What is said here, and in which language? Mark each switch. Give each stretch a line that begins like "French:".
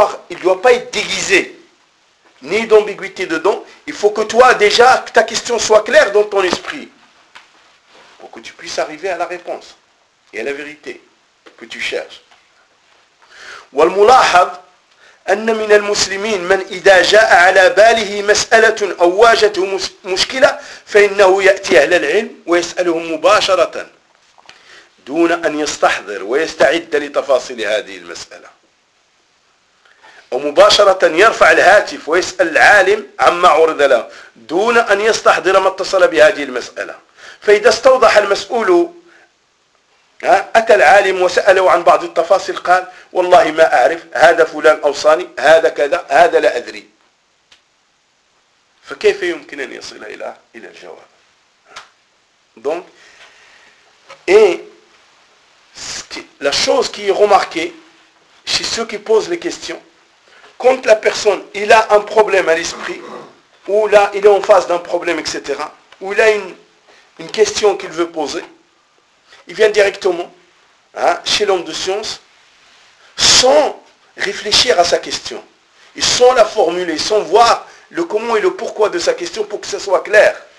French: Il doit pas être déguisé, ni d'ambiguïté dedans. Il faut que toi déjà ta question soit claire dans ton esprit. Pour que tu puisses arriver à la réponse et à la vérité que tu cherches.
Arabic: والملاحظ أن من المسلمين من إذا جاء على باله مسألة أو واجهته مشكلة فإنه يأتي أهل العلم ويسأله مباشرة دون أن يستحضر ويستعد لتفاصيل هذه المسألة. ومباشرة يرفع الهاتف ويسأل العالم عما عرض له دون أن يستحضر ما اتصل بهذه المسألة. فإذا استوضح المسؤول أتى العالم وسأله عن بعض التفاصيل قال والله ما أعرف هذا فلان أوصاني هذا كذا هذا لا أدري فكيف يمكن أن يصل إلى الجواب.
French: Donc et la chose qui est remarquée chez ceux qui posent les questions, quand la personne il a un problème à l'esprit ou là il est en face d'un problème etc. ou il a une question qu'il veut poser, il vient directement chez l'homme de science sans réfléchir à sa question et sans la formuler, sans voir le comment et le pourquoi de sa question pour que ça soit clair.